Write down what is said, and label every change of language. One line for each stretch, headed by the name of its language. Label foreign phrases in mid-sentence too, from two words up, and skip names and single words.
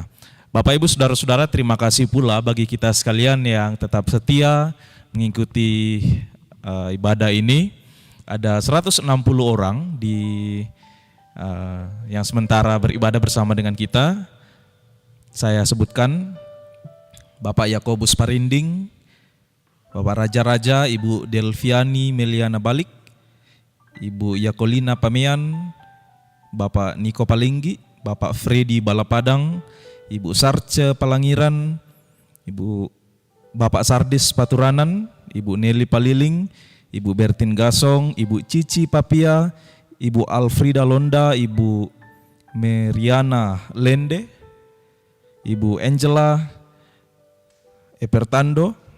Indonesian: Bapak Ibu saudara-saudara, terima kasih pula bagi kita sekalian yang tetap setia mengikuti ibadah ini. Ada 160 orang yang sementara beribadah bersama dengan kita. Saya sebutkan Bapak Yakobus Parinding, Bapak Raja-Raja, Ibu Delviani Meliana Balik, Ibu Yakolina Pamean, Bapak Niko Palinggi, Bapak Freddy Balapadang, Ibu Sarce Palangiran, Bapak Sardis Paturanan, Ibu Nelly Paliling, Ibu Bertin Gasong, Ibu Cici Papia, Ibu Alfrida Londa, Ibu Meriana Lende, Ibu Angela Epertando,